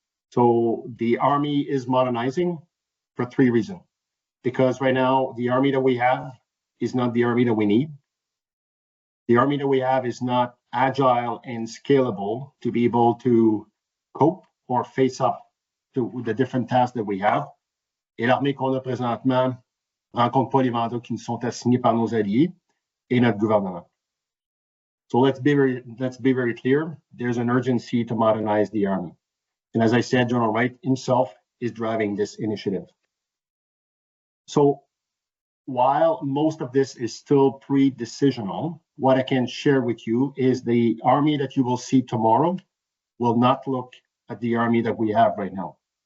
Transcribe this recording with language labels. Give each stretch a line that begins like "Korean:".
English: So the Army is modernizing for 3 reasons. Because right now, the Army that we have is not the Army that we need. The Army that we have is not agile and scalable to be able to cope or face up to the different tasks that we have.
French: Et l'armée qu'on a présentement rencontre pas les mandats qui nous sont assignés par nos alliés et notre gouvernement.
English: So let's be very clear. There's an urgency to modernize the Army. And as I said, General Wright himself is driving this initiative. So while most of this is still pre-decisional, what I can share with you is the Army that you will see tomorrow will not look at the Army that we have right now.